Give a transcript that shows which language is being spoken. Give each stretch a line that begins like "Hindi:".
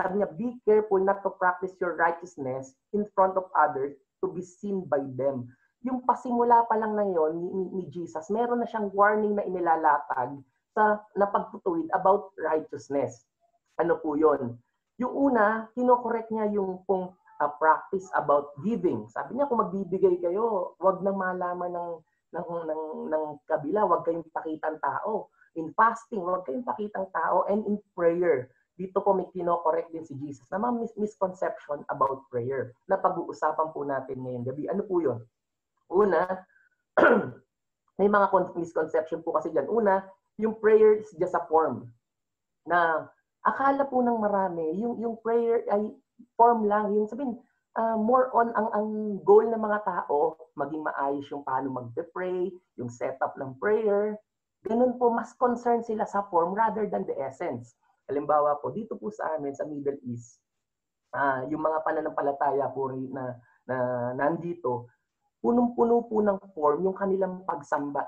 Filipino: Sabi niya,
English: be careful not to practice your righteousness in front of others to be seen by them.
Filipino: Yung pasimula pa lang na yon ni Jesus, meron na siyang warning na inilalatag sa napagtutuwid about righteousness. Ano po yon? Yung una, kino-correct niya yung pong practice about giving. Sabi niya, kung magbibigay kayo, wag nang malaman ng kabila, wag kayong pakitang tao. In fasting, wag kayong pakitang tao. And in prayer, dito po may kino-correct din si Jesus na mga misconception about prayer na pag-uusapan po natin ngayong gabi. Ano po yun? Una, may mga misconception po kasi dyan.
English: Una, yung prayer is just a form.
Filipino: Na akala po ng marami, yung prayer ay form lang. Yung sabihin, more on ang goal ng mga tao, maging maayos yung paano mag-pray, yung setup ng prayer. Ganun po,
English: mas concerned sila sa form rather than the essence.
Filipino: Halimbawa po, dito po sa amin, sa Middle East, yung mga pananampalataya po na nandito, punong-puno po ng form yung kanilang pagsamba.